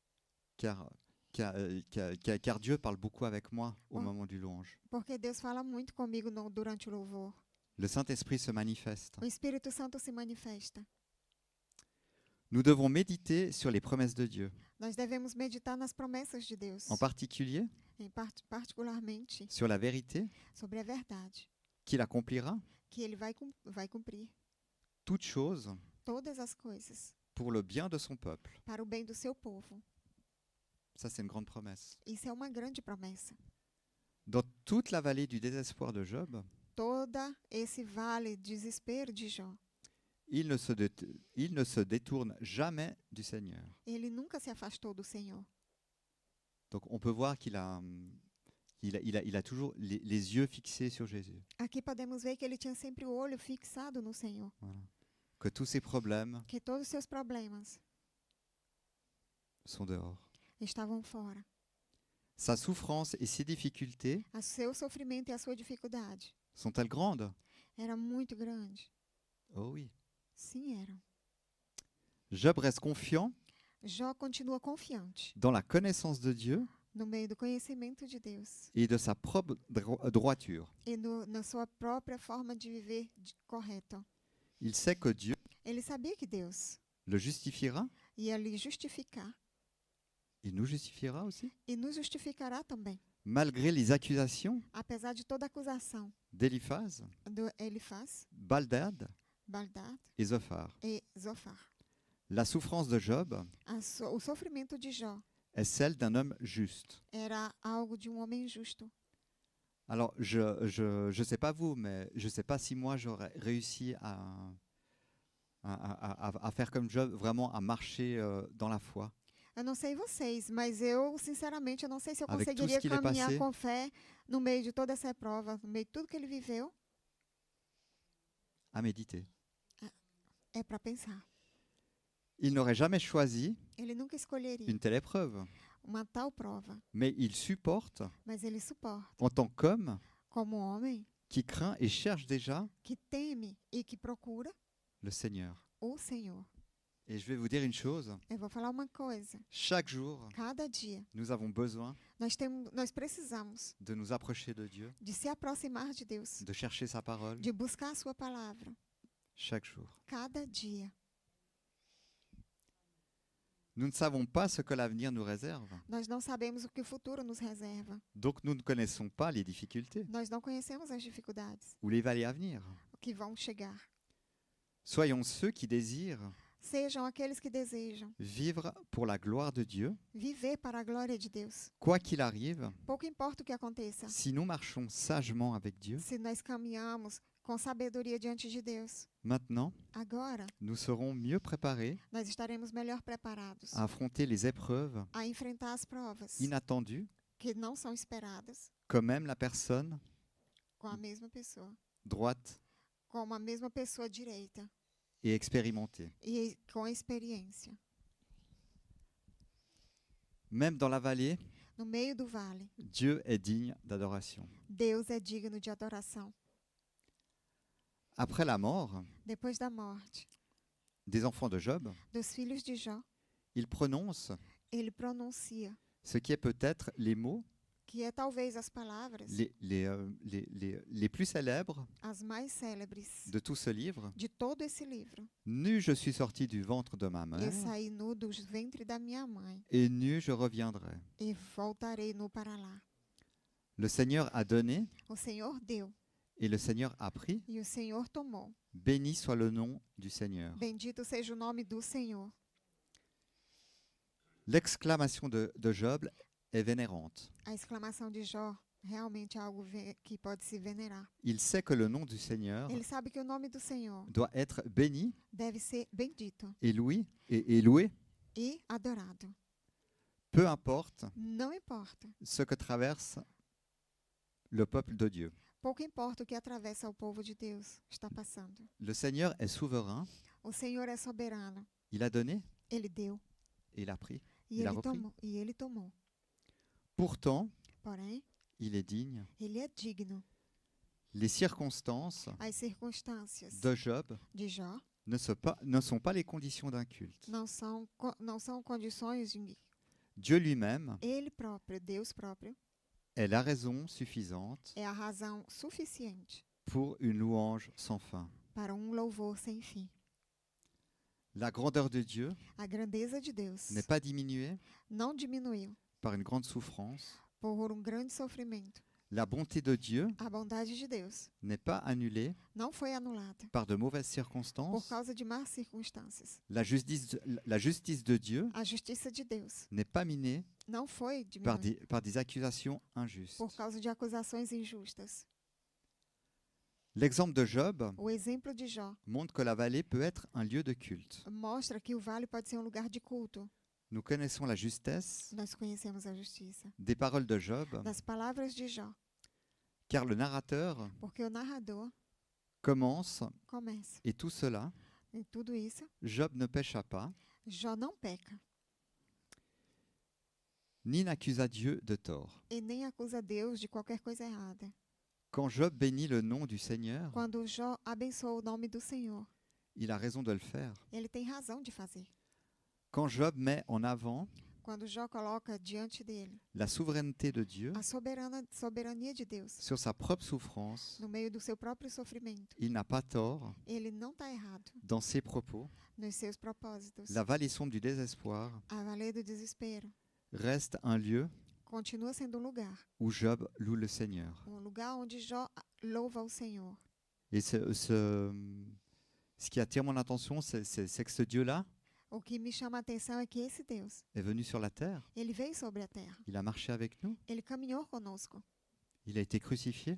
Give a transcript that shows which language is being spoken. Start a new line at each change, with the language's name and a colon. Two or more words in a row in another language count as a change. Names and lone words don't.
French: car Dieu parle beaucoup avec moi au Oh. moment du louange.
Portuguese: Porque Deus fala muito comigo durante o louvor.
French: Le Saint-Esprit se manifeste.
Portuguese: O Espírito Santo se manifesta.
French: Nous devons méditer sur les promesses de Dieu,
Portuguese: Nós devemos meditar nas promessas de Deus,
French: en particulier
Portuguese: particularmente
French: sur la vérité
Portuguese: sobre a verdade,
French: qu'il accomplira
Portuguese: que Ele vai cumprir
French: toutes choses
Portuguese: todas as coisas
French: pour le bien de son peuple.
Portuguese: para o bem do seu povo.
French: Ça, c'est une grande promesse.
Portuguese: Isso é uma grande promessa.
French: Dans toute la vallée du désespoir de Job,
Portuguese: Toda esse vale de desespero de Jó,
French: il ne se détourne jamais du Seigneur.
Portuguese: ele nunca se afastou do Senhor.
French: Donc on peut voir qu'il a toujours les yeux fixés sur Jésus.
Portuguese: Aqui podemos ver que ele tinha sempre o olho fixado no Senhor,
French: Voilà. Que tous ses problèmes
Portuguese: que todos os seus problemas
French: sont dehors.
Portuguese: estavam fora.
French: Sa souffrance et ses difficultés
Portuguese: O seu sofrimento e a sua dificuldade
French: sont-elles grandes?
Portuguese: era muito grande.
French: Oh oui.
Portuguese: Sim, eram.
French: Job reste confiant
Portuguese: Jó continua confiante
French: dans la connaissance de Dieu
Portuguese: no meio do conhecimento de Deus
French: et de sa propre droiture.
Portuguese: e na sua própria forma de viver correta.
French: Il sait que Dieu
Portuguese: Ele sabia que Deus
French: le justifiera,
Portuguese: ia lhe justificar
French: il nous justifiera aussi,
Portuguese: e nos justificará também,
French: malgré les accusations
Portuguese: apesar de toda acusação
French: d'Éliphaz,
Portuguese: do Elifaz,
French: Baldad
Portuguese: Baldad
French: et Zophar.
Portuguese: e Zofar.
French: La souffrance de Job
Portuguese: O sofrimento de Jó
French: est celle d'un homme juste.
Portuguese: era algo de homem justo.
French: Alors, je sais pas vous, mais je sais pas si moi j'aurais réussi à faire comme Job, vraiment à marcher dans la foi.
Portuguese: Eu não sei vocês, mas eu, sinceramente, eu não sei se eu
French: Avec tout
Portuguese: conseguiria
French: ce qu'il est
Portuguese: caminhar
French: passé.
Portuguese: com fé no meio de toda essa prova, no meio de tudo que ele viveu.
French: À méditer.
Portuguese: É para pensar.
French: Il n'aurait jamais choisi
Portuguese: Ele nunca escolheria
French: une telle épreuve,
Portuguese: uma tal prova,
French: mais il supporte
Portuguese: mas ele suporta,
French: en tant qu'homme
Portuguese: como homem
French: qui craint et cherche déjà
Portuguese: que teme e que procura
French: le Seigneur.
Portuguese: o Senhor.
French: Et je vais vous dire une chose,
Portuguese: Eu vou falar uma coisa.
French: chaque jour,
Portuguese: Cada dia
French: nous avons besoin
Portuguese: nós precisamos
French: de nous approcher de Dieu,
Portuguese: de se aproximar de Deus,
French: de chercher sa parole,
Portuguese: de buscar a sua palavra.
French: chaque jour.
Portuguese: Cada dia.
French: Nous ne savons pas ce que l'avenir nous réserve,
Portuguese: Nós não sabemos o que o futuro nos reserva.
French: donc nous ne connaissons pas les difficultés
Portuguese: Nós não conhecemos as dificuldades
French: ou les vallées à venir.
Portuguese: que vão chegar.
French: Soyons ceux qui désirent
Portuguese: Sejam aqueles que desejam
French: vivre pour la gloire de Dieu,
Portuguese: viver para a glória de Deus.
French: quoi qu'il arrive.
Portuguese: Pouco importa o que aconteça.
French: Si nous marchons sagement avec Dieu,
Portuguese: Se nós caminhamos com sabedoria diante de Deus,
French: maintenant,
Portuguese: agora
French: nous serons mieux préparés
Portuguese: nós estaremos melhor preparados
French: à affronter les épreuves
Portuguese: a enfrentar as provas
French: inattendues,
Portuguese: que não são esperadas
French: comme même la personne
Portuguese: com a mesma pessoa,
French: droite
Portuguese: com a mesma pessoa direita,
French: et expérimenté.
Portuguese: e com experiência.
French: Même dans la vallée,
Portuguese: No meio do vale,
French: Dieu est digne d'adoration.
Portuguese: Deus é digno de adoração.
French: Après la mort
Portuguese: Depois da morte
French: des enfants de Job,
Portuguese: dos filhos de Jó,
French: il prononce
Portuguese: ele pronuncia,
French: ce qui est peut-être les mots
Portuguese: que é talvez as palavras
French: les plus célèbres
Portuguese: as mais célebres
French: de tout ce livre.
Portuguese: de todo esse livro.
French: Nu je suis sorti du ventre de ma
Portuguese: Eu
French: mère,
Portuguese: saí nu do ventre da minha mãe
French: et nu je reviendrai.
Portuguese: e voltarei nu para lá.
French: Le Seigneur a donné,
Portuguese: O Senhor deu
French: et le Seigneur a pris.
Portuguese: e o Senhor tomou.
French: Béni soit le nom du Seigneur.
Portuguese: Bendito seja o nome do Senhor.
French: L'exclamation de Job est vénérante.
Portuguese: A exclamação de Jó realmente é algo que pode se venerar.
French: Il sait que le nom du Seigneur
Portuguese: Ele sabe que o nome do Senhor
French: doit être béni
Portuguese: deve ser bendito
French: et loué,
Portuguese: e adorado.
French: peu importe
Portuguese: Não importa.
French: ce que traverse le peuple de Dieu.
Portuguese: Pouco importa o que atravessa o povo de Deus está passando.
French: Le Seigneur est souverain,
Portuguese: O Senhor é soberano.
French: il a donné
Portuguese: Ele deu
French: et il a pris.
Portuguese: e
French: Il a
Portuguese: ele
French: repris.
Portuguese: tomou. E ele tomou.
French: Pourtant,
Portuguese: Porém,
French: il est digne.
Portuguese: ele é digno.
French: Les circonstances
Portuguese: As circunstâncias
French: de Job
Portuguese: de Jó
French: ne sont pas les conditions d'un culte.
Portuguese: não são condições de
French: Dieu lui-même
Portuguese: ele próprio, Deus próprio,
French: est la raison suffisante
Portuguese: é a razão suficiente
French: pour une louange sans fin.
Portuguese: para louvor sem fim.
French: La grandeur de Dieu
Portuguese: A grandeza de Deus
French: n'est pas diminuée
Portuguese: não diminuiu
French: par une grande souffrance.
Portuguese: por grande sofrimento.
French: La bonté de Dieu
Portuguese: A bondade de Deus
French: n'est pas annulée
Portuguese: não foi anulada
French: par de mauvaises
Portuguese: por
French: circonstances.
Portuguese: causa de más circunstâncias.
French: La justice de Dieu
Portuguese: A justiça de Deus
French: n'est pas minée
Portuguese: não foi
French: par
Portuguese: diminuída
French: par des accusations injustes.
Portuguese: por causa de acusações injustas.
French: L'exemple de Job
Portuguese: O exemplo de Jó
French: montre que la vallée peut être un lieu de culte.
Portuguese: mostra que o vale pode ser lugar de culto.
French: Nous connaissons la justesse
Portuguese: Nós conhecemos a justiça
French: des paroles de Job,
Portuguese: das palavras de Jó,
French: car le narrateur
Portuguese: porque o narrador
French: commence,
Portuguese: começa.
French: et tout cela,
Portuguese: E tudo isso,
French: Job ne pécha pas,
Portuguese: Jó não peca
French: ni n'accusa Dieu de tort.
Portuguese: e nem acusa Deus de qualquer coisa errada.
French: Quand Job bénit le nom du Seigneur,
Portuguese: Quando Jó abençoa o nome do Senhor,
French: il a raison de le faire.
Portuguese: ele tem razão de fazer.
French: Quand Job met en avant
Portuguese: Quando Jó coloca diante dele
French: la souveraineté de Dieu
Portuguese: a soberania de Deus
French: sur sa propre souffrance,
Portuguese: no meio do seu próprio sofrimento,
French: il n'a pas tort
Portuguese: ele não está errado
French: dans ses propos.
Portuguese: nos seus propósitos.
French: La vallée sombre du désespoir
Portuguese: A vale do desespero
French: reste un lieu
Portuguese: continua sendo lugar,
French: où Job loue le Seigneur.
Portuguese: lugar onde Jó louva o Senhor.
French: Et ce qui attire mon attention, c'est que ce Dieu-là
Portuguese: O que me chama a atenção é que esse Deus,
French: est venu sur la terre,
Portuguese: ele veio sobre a terra,
French: il a marché avec nous,
Portuguese: ele caminhou conosco,
French: il a été crucifié,